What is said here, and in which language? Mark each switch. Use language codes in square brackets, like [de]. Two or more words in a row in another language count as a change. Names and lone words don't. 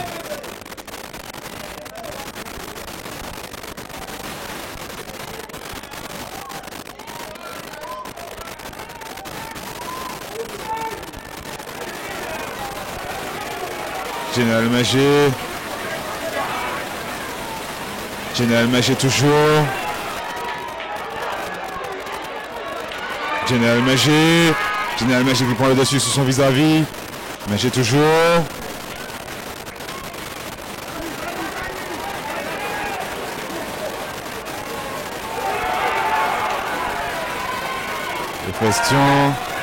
[fr] Jenel Menger. Jenel Menger toujours. Jenel Menger. Jenel Menger qui prend le dessus sur son vis-à-vis. Menger toujours. Les questions.